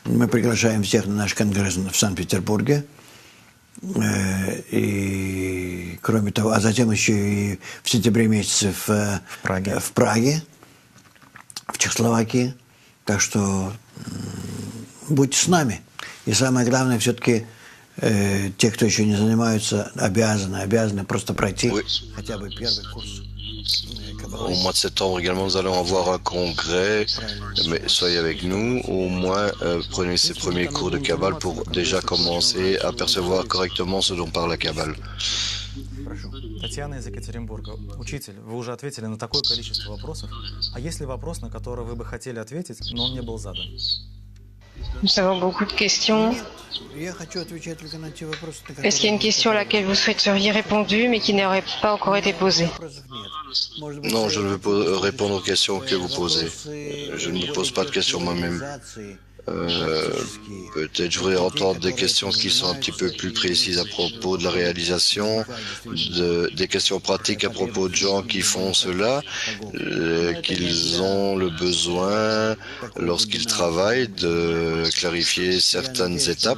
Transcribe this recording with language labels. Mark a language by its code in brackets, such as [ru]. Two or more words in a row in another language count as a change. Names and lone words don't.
[ru] Мы приглашаем всех на наш конгресс в Санкт-Петербурге. И кроме того, а затем еще и в сентябре месяце в Праге, в Чехословакии. Так что будьте с нами. И самое главное, все-таки те, кто еще не занимаются, обязаны просто пройти хотя бы первый курс. [fr] Au mois de septembre également, nous allons avoir un congrès, mais soyez avec nous, au moins prenez ces premiers cours de Kabbale pour déjà commencer à percevoir correctement ce dont parle la Kabbale. [ru] Татьяна из Екатеринбурга. Учитель, вы уже ответили на такое количество вопросов. А есть ли вопрос, на который вы бы хотели ответить, но он не был задан? [fr] Nous avons beaucoup de questions. Est-ce qu'il y a une question à laquelle vous souhaiteriez répondre, mais qui n'aurait pas encore été posée? Non, je ne veux pas répondre aux questions que vous posez. Je ne me pose pas de questions moi-même. Peut-être je voudrais entendre des questions qui sont un petit peu plus précises à propos de la réalisation, des questions pratiques à propos de gens qui font cela, qu'ils ont le besoin, lorsqu'ils travaillent, de clarifier certaines étapes.